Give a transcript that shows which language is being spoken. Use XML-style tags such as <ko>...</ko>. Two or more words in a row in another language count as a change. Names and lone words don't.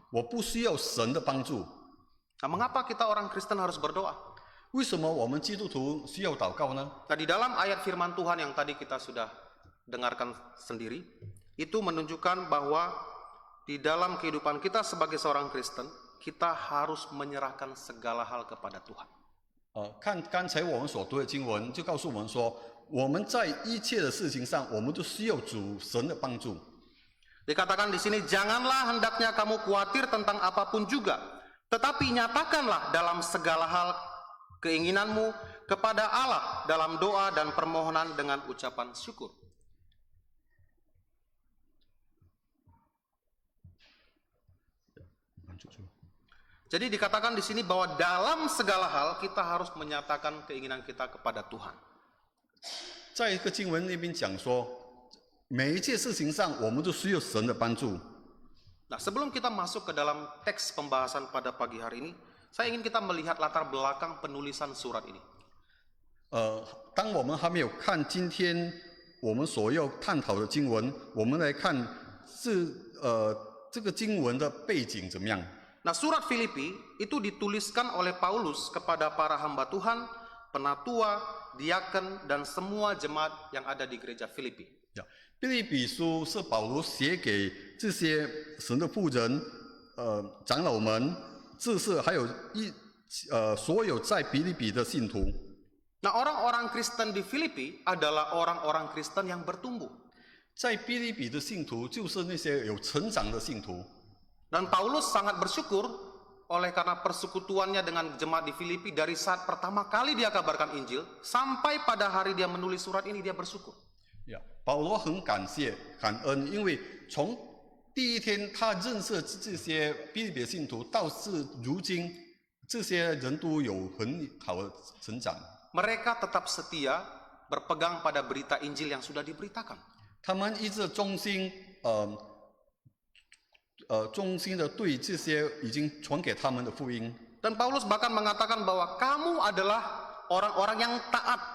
<zh>我不需要神的帮助。</zh> <id>Nah, mengapa kita orang Kristen harus berdoa?</id> <zh>为什么我们基督徒需要祷告呢？</zh> <id>Nah, di dalam ayat firman Tuhan yang tadi kita sudah dengarkan sendiri, itu menunjukkan bahwa di dalam kehidupan kita sebagai seorang Kristen, kita harus menyerahkan segala hal kepada Tuhan.</id> <zh>看刚才我们所读的经文，就告诉我们说，我们在一切的事情上，我们都需要主神的帮助。</zh> <id>Dikatakan di sini, janganlah hendaknya kamu khawatir tentang apapun juga, tetapi nyatakanlah dalam segala hal keinginanmu kepada Allah dalam doa dan permohonan dengan ucapan syukur. Jadi dikatakan di sini bahwa dalam segala hal kita harus menyatakan keinginan kita kepada Tuhan.</id> <zh>在一个经文那边讲说，每一件事情上，我们都需要神的帮助。</zh> <id>Nah, sebelum kita masuk ke dalam teks pembahasan pada pagi hari ini, saya ingin kita melihat latar belakang penulisan surat ini.</id> <zh>当我们还没有看今天我们所要探讨的经文，我们来看这个经文的背景怎么样？</zh> <id>Nah, surat Filipi itu dituliskan oleh Paulus kepada para hamba Tuhan, penatua, diaken, dan semua jemaat yang ada di gereja Filipi.</id> <zh>腓立比书是保罗写给这些神的妇人、长老们、执事，还有所有在腓立比的信徒。</zh> <id>Nah, orang-orang Kristen di Filipi adalah orang-orang Kristen yang bertumbuh.</id> <zh>在腓立比的信徒就是那些有成长的信徒。</zh> <id>Dan Paulus sangat bersyukur oleh karena persekutuannya dengan jemaat di Filipi dari saat pertama kali dia kabarkan Injil sampai pada hari dia menulis surat ini dia bersyukur.</id> <zh>保罗很感恩，因为从第一天他认识这些腓立比的信徒，到至如今，这些人都有很好的成长。</zh> <id>Mereka tetap setia berpegang pada berita Injil yang sudah diberitakan.</id> <zh>他们一直忠心的对这些已经传给他们的福音。</zh> <id>Dan Paulus bahkan mengatakan bahwa kamu adalah orang-orang yang taat.</id>